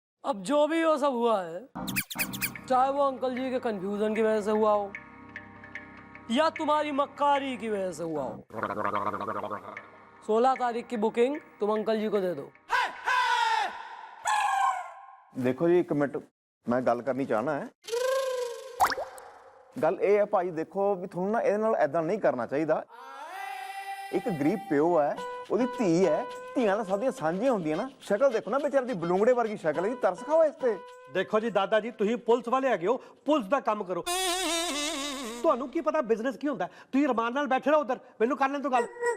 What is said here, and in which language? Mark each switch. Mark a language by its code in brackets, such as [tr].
[hi] अब जो भी वो सब हुआ है, चाहे वो अंकल जी के कंफ्यूजन की वजह से हुआ हो या तुम्हारी मक्कारी की वजह से हुआ हो, 16 तारीख की बुकिंग तुम अंकल जी को दे दो। [pa] देखो जी, एक मिनट मैं गल करनी चाहना है। गल ਇਹ ਹੈ ਭਾਈ, ਦੇਖੋ ਵੀ ਤੁਹਾਨੂੰ ਨਾ ਇਹਦੇ ਨਾਲ ਐਦਾਂ ਨਹੀਂ ਕਰਨਾ ਚਾਹੀਦਾ। ਇੱਕ ਗਰੀਬ ਪਿਓ ਹੈ, ਉਹਦੀ ਧੀ ਹੈ, ਧੀਆਂ ਤਾਂ ਸਭ ਦੀਆਂ ਸਾਂਝੀਆਂ ਹੁੰਦੀਆਂ ਨਾ। ਸ਼ਕਲ ਦੇਖੋ ਨਾ ਵਿਚਾਰੇ ਦੀ, ਬਲੂੰਗੜੇ ਵਰਗੀ ਸ਼ਕਲ ਹੈ ਜੀ, ਤਰਸ ਖਾਓ ਇਸ ਤੇ। [hi] देखो जी दादा जी, तुम पुलिस वाले हैगे हो, पुलिस का काम करो। [pa] ਤੁਹਾਨੂੰ ਕੀ ਪਤਾ ਬਿਜ਼ਨਸ ਕੀ ਹੁੰਦਾ? ਤੁਸੀਂ ਰਮਾਨ ਨਾਲ ਬੈਠੇ ਰਹੋ ਉਧਰ, ਮੈਨੂੰ ਕਰ ਲੈਣ ਤੋਂ ਗੱਲ।